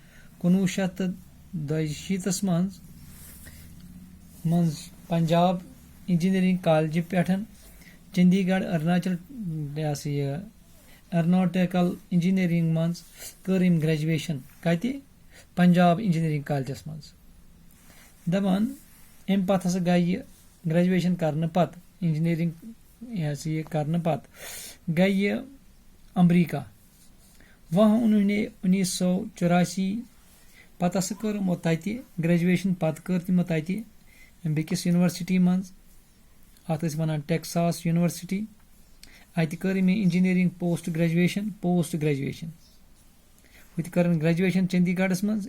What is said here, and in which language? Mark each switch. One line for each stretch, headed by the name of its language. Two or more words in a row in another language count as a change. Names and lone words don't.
Kashmiri: 1962 منٛز پنجاب انجینئرنگ کالجہِ پٮ۪ٹھ چندی گڑھ اروناچل
English: aeronautical engineering
Kashmiri: منٛز کٔر أمۍ گریجویشن کتہِ پنجاب انجینئرنگ کالجس منٛز. دپان امہِ پتہٕ ہسا گٔے یہِ گریجویشن کرنہٕ پتہٕ انجینئرنگ یہِ کرنہٕ پتہٕ گٔے یہِ امریکہ.
Urdu: وہاں انہوں نے
Kashmiri: 1984 پتہٕ ہسا کٔر یِمو تتہِ گریجویشن پتہٕ کٔر تِمو تتہِ بیٚکِس یونیورسٹی منٛز اتھ ٲسۍ ونان ٹیکساس یونیورسٹی. اتہِ کٔر أمۍ
English: engineering post graduation
Kashmiri: ہُتہِ کٔرٕن گریجویشن چندی گڑھس منٛز.